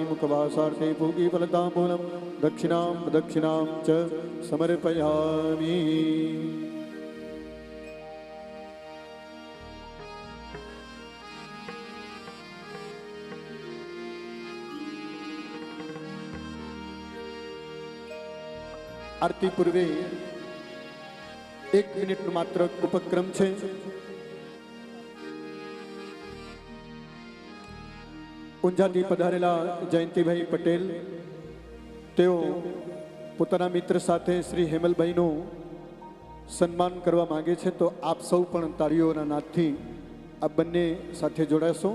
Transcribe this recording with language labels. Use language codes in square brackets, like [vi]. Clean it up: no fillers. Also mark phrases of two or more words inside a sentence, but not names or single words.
[sa] मुखवासार्थे पूगीफलताम्बूलं दक्षिणां प्रदक्षिणां च समर्पयामि। [gu] આરતી પૂર્વે 1 મિનિટ માત્ર ઉપક્રમ છે। ઊંઝાથી પધારેલા જયંતિભાઈ પટેલ તેઓ પોતાના મિત્ર સાથે શ્રી હેમલભાઈનું સન્માન કરવા માંગે છે, તો આપ સૌ પણ તાળીઓના નાદથી આ બંને સાથે જોડાશો।